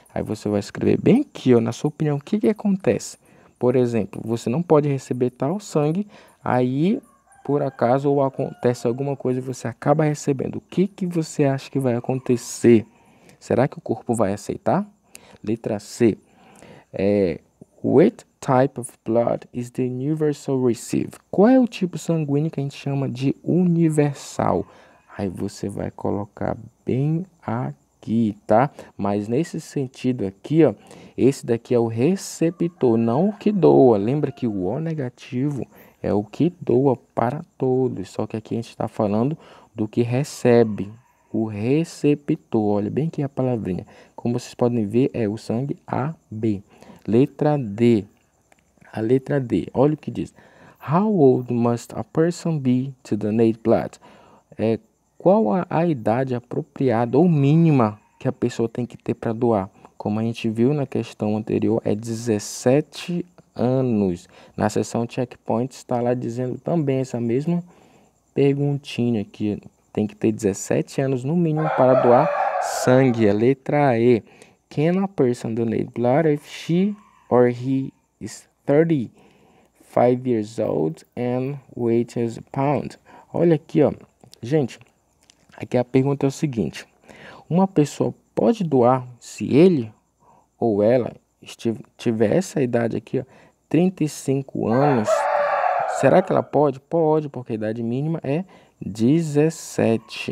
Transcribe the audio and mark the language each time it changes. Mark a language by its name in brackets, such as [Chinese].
[Portuguese] Aí você vai escrever bem aqui, ó, na sua opinião, o que acontece? Por exemplo, você não pode receber tal sangue, aí por acaso ou acontece alguma coisa e você acaba recebendo. O que você acha que vai acontecer? Será que o corpo vai aceitar? Letra C. [English] Which type of blood is the universal receive? [Portuguese] Qual é o tipo sanguíneo que a gente chama de universal? Aí você vai colocar bem aqui, tá? Mas nesse sentido aqui, ó, esse daqui é o receptor, não o que doa. Lembra que o O negativo é o que doa para todos, só que aqui a gente está falando do que recebe, o receptor. Olha bem aqui a palavrinha. Como vocês podem ver, é o sangue AB. Letra D. A letra D. Olha o que diz. [English] How old must a person be to donate blood? [Portuguese] Qual a idade apropriada ou mínima que a pessoa tem que ter para doar? Como a gente viu na questão anterior, é 17 anos. Na seção checkpoint está lá dizendo também essa mesma perguntinha aqui. Tem que ter 17 anos no mínimo para doar sangue. A letra E. [English] Can a person donate blood if she or he is 35 years old and weighs a pound? [Portuguese] Olha aqui, ó. Gente, aqui a pergunta é o seguinte. Uma pessoa pode doar se ele ou ela tiver essa idade aqui, ó, 35 anos? Será que ela pode? Pode, porque a idade mínima é 17.